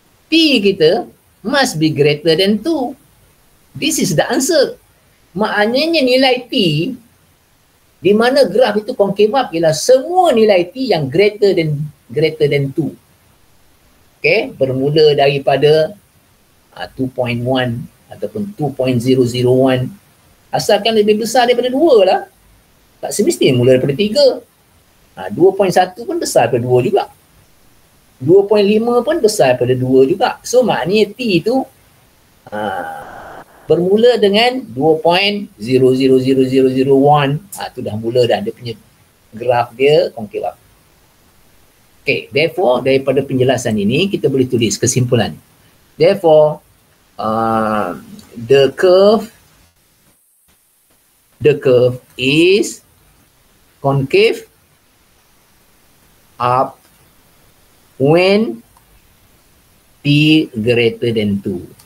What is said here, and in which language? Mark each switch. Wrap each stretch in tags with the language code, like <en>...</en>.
<en>T</en> <ms>kita</ms> <en>must be greater than 2. This is the answer.</en> <ms>Maknanya nilai T di mana graf itu concave up ialah semua nilai T yang</ms> <en>greater than 2.</en> <ms>Okay, bermula daripada 2.1 ataupun 2.001. Asalkan lebih besar daripada 2 lah. Tak semestinya mula daripada 3. 2.1 pun besar daripada 2 juga. 2.5 pun besar daripada 2 juga. So maknanya T itu bermula dengan 2.0000001. Tu dah mula dah dia punya graf dia concave up.</ms> <en>Okay, therefore</en> <ms>daripada penjelasan ini kita boleh tulis kesimpulan.</ms> <en>Therefore the curve is concave up when T greater than 2.</en>